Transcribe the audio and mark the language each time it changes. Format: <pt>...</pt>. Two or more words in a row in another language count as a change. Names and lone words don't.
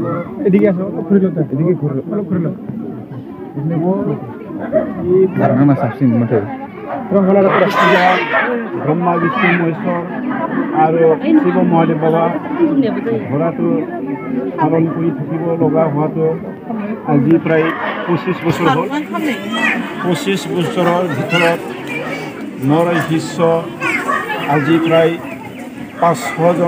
<bn>এদিকে আসো এদিকে ঘুরলো</bn> <id>Karena mas absin motor.</id> <as>ব্রহ্মা বিষ্ণু মহেশ্বর আর শিৱ মহাদেৱ বাবা ঘোঁৰাটো পালন কৰি থাকিব লগা হোৱাটো আজি প্ৰায় 25 বছৰ হ'ল 25 বছৰৰ ভিতৰত মোৰ শিষ্য আজি প্ৰায় 500জন</as>